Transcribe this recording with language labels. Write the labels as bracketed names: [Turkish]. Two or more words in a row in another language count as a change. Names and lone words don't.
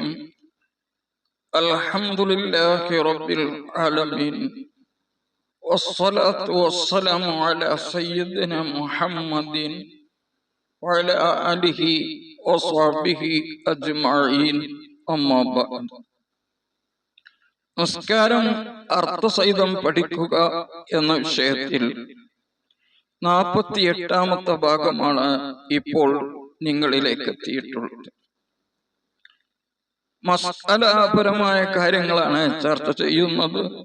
[Arabic] الحمد لله رب العالمين. والصلاة والسلام على سيدنا محمد وعلى آله وصحبه أجمعين. أما بعد. [Malayalam] നമസ്കാരം അർത്ഥസഹിതം പഠിക്കുക എന്ന വിഷയത്തിൽ 48ാമത്തെ ഭാഗമാണ് ഇപ്പോൾ നിങ്ങളിലേക്ക് എത്തിയിട്ടുള്ളത്. മസ്അലാപരമായ കാര്യങ്ങളാണ് ചർച്ച ചെയ്യുന്നത്.